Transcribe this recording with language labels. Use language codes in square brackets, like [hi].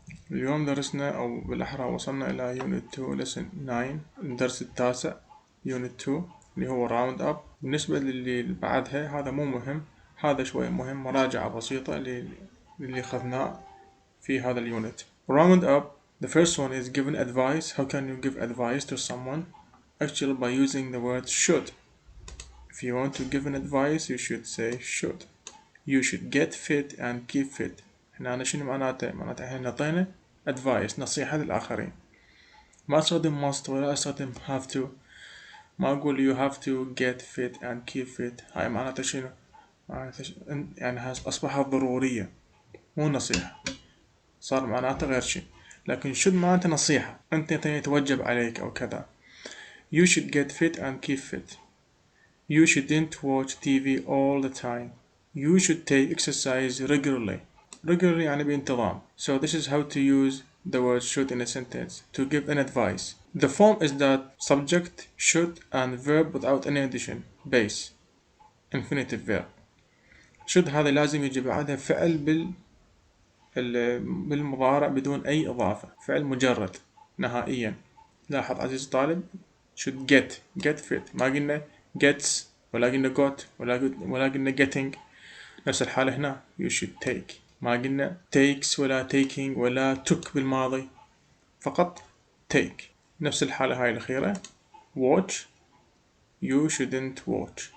[ar] اليوم درسنا أو بالأحرى وصلنا إلى unit 2 lesson 9 الدرس التاسع unit 2 اللي هو round up. بالنسبة للي بعدها هذا مو مهم، هذا شوي مهم، مراجعة بسيطة للي أخذناه في هذا اليونت. [en] round up. The first one is given advice. How can you give advice to someone? Actually, by using the word should. If you want to give an advice, you should say should. You should get fit and keep fit. [ar] هنا شنو معناته؟ معناته احنا نعطينا advice، نصيحة للآخرين. ما استخدم must ولا استخدم have to. ما أقول [en] you have to get fit and keep fit. [ar] هاي معناته شنو؟ معناته يعني أصبحت ضرورية، مو نصيحة. صار معناته غير شيء. لكن should معناته نصيحة، أنت يتوجب عليك أو كذا. [en] You should get fit and keep fit. You shouldn't watch TV all the time. You should take exercise regularly. [ar] Regularly يعني بانتظام. [en] So this is how to use the word should in a sentence to give an advice. The form is that subject, should and verb without any addition. Base. Infinitive verb. [ar] should هذا لازم يجي بعدها فعل بالمضارع بدون أي إضافة، فعل مجرد نهائيا. لاحظ عزيزي الطالب should get fit، ما قلنا gets ولا قلنا got ولا قلنا getting. نفس الحالة هنا you should take، ما قلنا takes ولا taking ولا took بالماضي، فقط take. نفس الحالة هاي الأخيرة watch [en] you shouldn't watch.